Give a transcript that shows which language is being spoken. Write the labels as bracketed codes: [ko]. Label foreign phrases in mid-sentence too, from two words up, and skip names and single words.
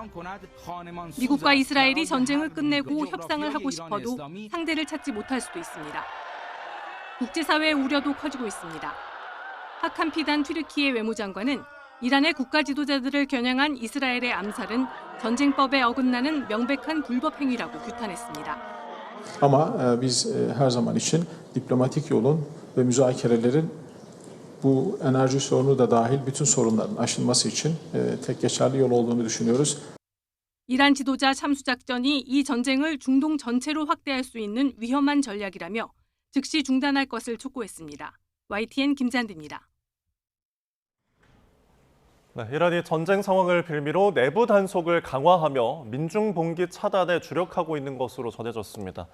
[ko] 미국과 이스라엘이 전쟁을 끝내고 협상을 하고 싶어도 상대를 찾지 못할 수도 있습니다. 국제사회의 우려도 커지고 있습니다. 하칸 피단 튀르키예 외무장관은 이란의 국가 지도자들을 겨냥한 이스라엘의 암살은 전쟁법에 어긋나는 명백한 불법 행위라고 규탄했습니다. [tr] Ama biz her zaman için diplomatik yolun ve müzakerelerin bu enerji sorunu da dahil bütün sorunların aşılması için tek geçerli yol olduğunu düşünüyoruz. [ko] 이란 지도자 참수 작전이 이 전쟁을 중동 전체로 확대할 수 있는 위험한 전략이라며 즉시 중단할 것을 촉구했습니다. YTN 김잔디입니다. 네, 이란이 전쟁 상황을 빌미로 내부 단속을 강화하며 민중 봉기 차단에 주력하고 있는 것으로 전해졌습니다.